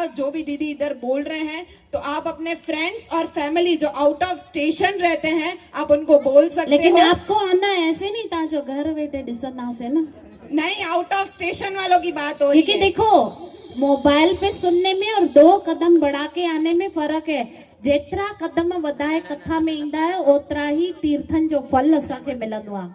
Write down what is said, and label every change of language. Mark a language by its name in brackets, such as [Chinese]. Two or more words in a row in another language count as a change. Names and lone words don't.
[Hindi] जो भी दीदी इधर बोल रहे हैं, तो आप अपने फ्रेंड्स और फैमिली जो [English] out of station [Hindi] रहते हैं, आप उनको बोल सकते हो। लेकिन आपको आना ऐसे नहीं था जो घर बैठे डिसना से ना, नहीं, [English] out of station [Hindi] वालों की बात हो रही है। क्योंकि देखो मोबाइल पे सुनने में और 2 कदम बढ़ा के आने में फर्क है। [Sindhi] जेतरा कदम वधाए कथा में ईंदा है, ओतरा ही तीर्थन जो फल असांखे मिलंदो आहे।